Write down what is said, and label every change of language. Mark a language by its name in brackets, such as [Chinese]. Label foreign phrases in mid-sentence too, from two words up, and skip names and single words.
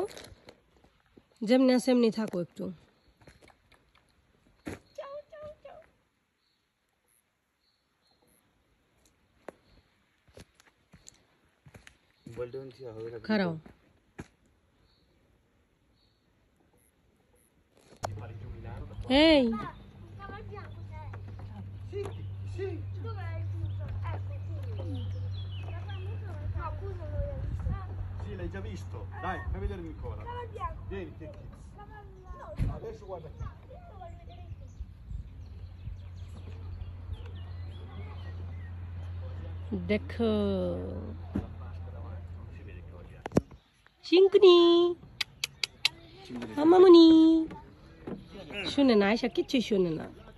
[Bangla] যেমনি আছে এমনি থাকো একটু। খারাও। এই [Italian] Sì, l'hai già visto. Dai, fai vedere Nicola. Vieni, che adesso guarda. [Bangla] দেখো চিংকুনি, মামুনি। শুনে না, আয়শা কিচ্ছুই শুনে না।